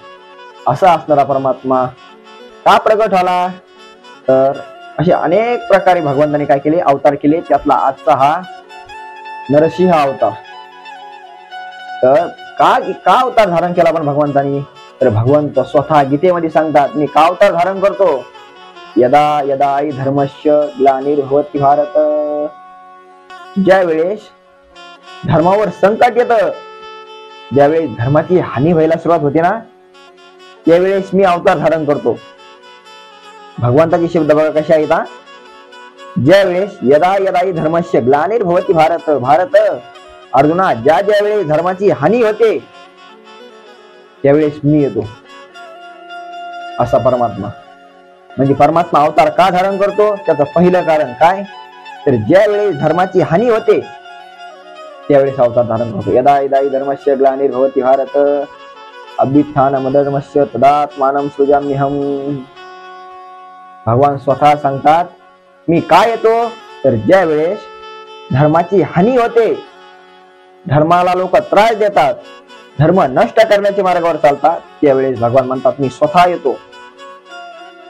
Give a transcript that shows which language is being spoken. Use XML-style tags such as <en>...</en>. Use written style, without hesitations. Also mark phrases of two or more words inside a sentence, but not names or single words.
<mr>असा असणारा परमात्मा का प्रगट झाला तर असे अनेक प्रकारे भगवंताने काय केले, अवतार केले। त्यातला आजचा हा नरसिंह अवतार। तर का अवतार धारण केला पण भगवंतानी तर भगवंत स्वतः गीतेमध्ये सांगतात, मी का अवतार धारण करतो,</mr> <sa>यदा यदा हि धर्मस्य ग्लानिर्भवति भारत।</sa> <mr>ज्या वेळेस धर्मावर संकट येतं, ज्यावेळेस धर्माची हानी व्हायला सुरुवात होते ना, त्यावेळेस मी अवतार धारण करतो। भगवंताचे शब्द बघा कसे आहेत। ज्या वेळेस</mr> <sa>यदा यदा हि धर्मस्य ग्लानिर्भवति भारत।</sa> <mr>भारत अर्जुना, ज्या ज्या वेळेस धर्माची हानी होते त्यावेळेस मी येतो। असा परमात्मा म्हणजे परमात्मा अवतार का धारण करतो त्याचं पहिलं कारण काय तर ज्या वेळेस धर्माची हानी होते त्यावेळेस अवतार धारण करतो।</mr> <sa>यदा यदा हि धर्मस्य ग्लानिर्भवति भारत अभ्युत्थानमधर्मस्य तदात्मानं सृजाम्यहम्।</sa> <mr>भगवान स्वतः सांगतात, मी काय येतो तर ज्या वेळेस धर्माची हानी होते, धर्माला लोक त्रास देतात, धर्म नष्ट करण्याच्या मार्गावर चालतात, त्यावेळेस भगवान म्हणतात मी स्वतः येतो।</mr>